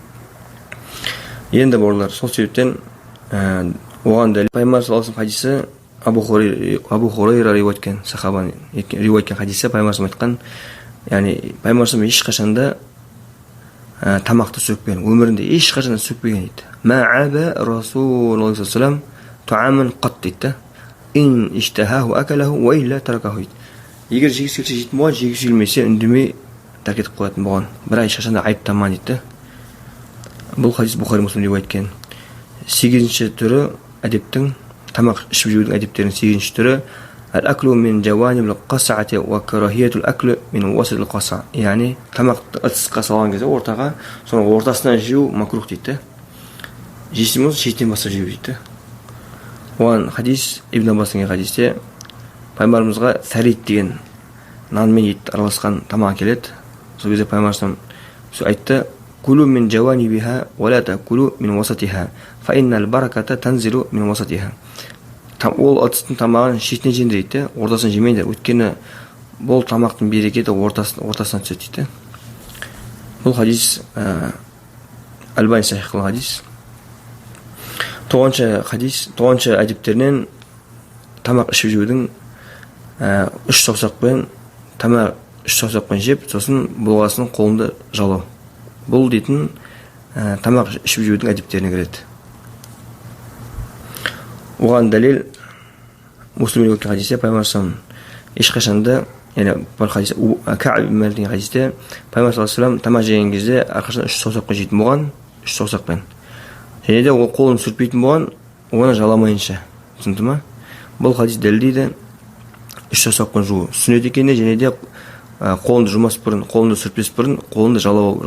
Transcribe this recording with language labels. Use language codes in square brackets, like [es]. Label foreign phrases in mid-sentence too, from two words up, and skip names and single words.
[kk] Енді болар, сол себептен оған дәлел пайғамбар [ar] صلى الله عليه [kk] хадисі Абу Хурайра риуайт еткен, сахабаның риуайт еткен хадисі пайғамбар айтқан, яғни пайғамбар ешқашанда тамақты сөкпеген, өмірінде ешқашанда сөкпеген дейді. [ar] ما عاب رسول الله صلى الله عليه وسلم طعاما قط дейді. إن اشتهاه أكله وإلا تركه дейді. [kk] Егер жегісі келсе жейтін болған, жегісі келмесе үндемей тәрк етіп қоятын болған, бірақ ешқашанда айыптама дейді. Бұл хадис Бухари Муслим риуайт еткен. 8-ші түрі әдептің, тамақ ішіп жеудің әдептерінің 8-ші түрі [ar] الأكل من جوانب القصعة وكراهية الأكل من وسط القصعة, [kk] яғни тамақты ыдысқа салған кезде ортаға, соның ортасынан жеу макрух дейді. Жесем болса шетінен бастап жеу дейді. Оған хадис Ибн Аббас деген хадисте пайғамбарымызға сәрид деген нан мен ет араласқан тамақ келеді. Сол кезде пайғамбарымыз айтты: [ar] "كلوا من جوانبها ولا تأكلوا من وسطها فإن البركة تنزل من وسطها." [kk] Ол ыдыстың тамағын шетінен жеңдер дейді, ортасын жемейдер. Өйткені бұл тамақтың берекеті ортасынан түседі дейді. Бұл хадис Альбани сахих қылған хадис. 9-ші әдептерінен тамақ ішіп жеудің 3 саусақпен тамақ 3 саусақпен жеп, сосын болғасын қолында жалау. Бұл дейтін тамақ ішіп жеудің әдептеріне кіреді. Оған дәлел Муслим риуайт еткен хадисте пайғамбар ешқашанда, яғни бұл хадисте Ка'б ибн Малик деген хадисте пайғамбар [ar] صلى الله عليه وسلم [kk] тамақ жеген кезде әрқашан 3 саусақпен жейтін болған, 3 саусақпен. Және де ол қолын сүртпейтін болған, оны жаламайынша. Түсінді ме? Бұл хадис дәлелдейді 3 саусақпен жуу сүннет екеніне, және де қолыңды жумас бұрын, қолыңды сүртпес бұрын, қолыңды жалау.